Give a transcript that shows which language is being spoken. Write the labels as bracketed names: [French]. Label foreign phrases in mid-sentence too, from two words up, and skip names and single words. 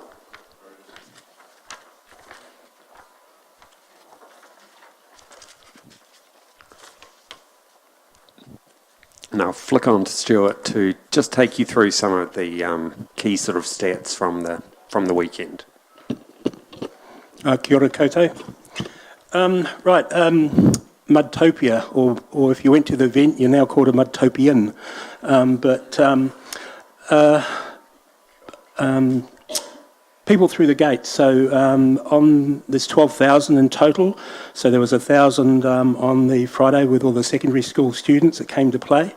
[English] And I'll flick on to Stuart to just take you through some of the key sort of stats from the weekend. [Māori] Kia ora koutou. [English] Mudtopia, or if you went to the event, you're now called a Mudtopian. People through the gate. So there's 12,000 in total. So there was 1,000 on the Friday with all the secondary school students that came to play.